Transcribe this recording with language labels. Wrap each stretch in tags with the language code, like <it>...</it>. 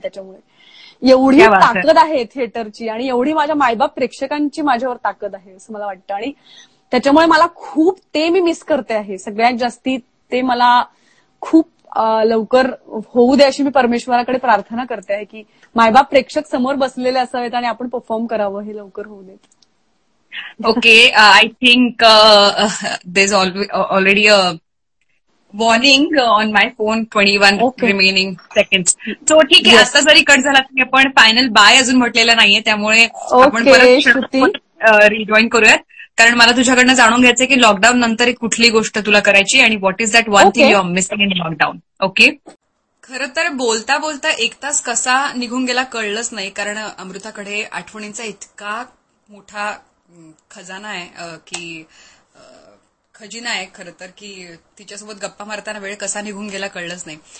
<mr>त्याच्यामुळे एवढी ताकद आहे थिएटरची आणि एवढी माझ्या मायबाप प्रेक्षकांची माझ्यावर ताकद आहे असं मला वाटतं. आणि त्याच्यामुळे मला खूप ते मी मिस करते आहे सगळ्यात जास्ती. ते मला खूप लवकर होऊ दे अशी मी परमेश्वराकडे प्रार्थना करते आहे की मायबाप प्रेक्षक समोर बसलेले असावेत आणि आपण परफॉर्म करावं, हे लवकर होऊ देत.</mr> <en>Okay, I think there's already a warning on my phone, 21 Okay. remaining seconds. So</en> <mr>ठीक आहे,</mr> <en>Yes.</en> <mr>आता जरी कट झाला तरी आपण फायनल बाय अजून म्हटलेलं नाहीये, त्यामुळे आपण</mr> <en>Okay, Shruti.</en> <mr>परत रिजॉईन करूयात. कारण मला तुझ्याकडनं जाणून घ्यायचंय की लॉकडाऊन नंतर एक कुठली गोष्ट तुला करायची आणि</mr> <en>What is that one thing Okay. You are missing in lockdown. Okay.</en> <mr>खरं तर बोलता बोलता एक तास कसा निघून गेला कळलंच नाही, कारण अमृताकडे आठवणींचा इतका मोठा खजाना आहे की खजिना आहे खरं तर, की तिच्यासोबत गप्पा मारताना वेळ कसा निघून गेला कळलंच नाही.</mr>